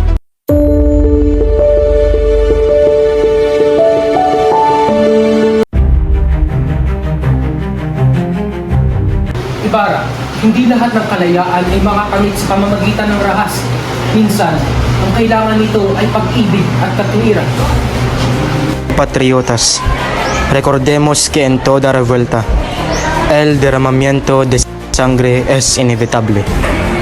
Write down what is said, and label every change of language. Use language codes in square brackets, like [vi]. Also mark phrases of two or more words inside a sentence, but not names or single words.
[tl] Ibarra, hindi lahat ng kalayaan ay makakamit sa pamamagitan ng rahas. Minsan, ang kailangan nito ay pag-ibig at katuwiran. [es] Patriotas, recordemos que en toda revuelta, el derramamiento de sangre es inevitable.